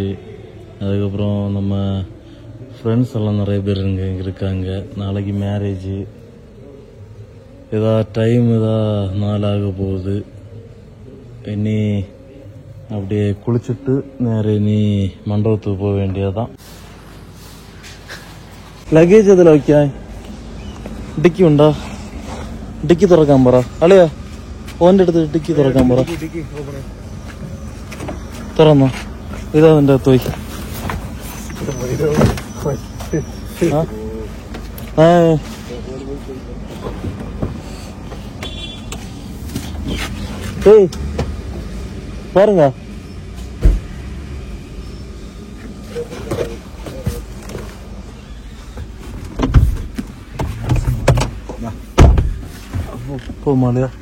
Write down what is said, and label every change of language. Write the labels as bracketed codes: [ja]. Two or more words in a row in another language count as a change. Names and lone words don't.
[ta] அதுக்கப்புறம் நம்ம ஃப்ரெண்ட்ஸ் எல்லாம் நிறைய பேர் இங்கே இருக்காங்க. நாளைக்கு மேரேஜு, டைம் நாளாக போகுது. இனி அப்படியே குளிச்சுட்டு நேரம் இனி மண்டபத்துக்கு போக வேண்டியதான். [ml] ലഗേജ് അതിൽ വയ്ക്കാ. ഡിക്കി ഉണ്ടോ? ഡിക്കി തുറക്കാൻ പറ. അളിയാ ഓൻ്റെ അടുത്ത് ഡിക്കി തുറക്കാൻ പറ. തുറന്നോ? ഇതാ അതിൻ്റെ അകത്ത് പോയി. [ta] பாருங்க. போமாலையா?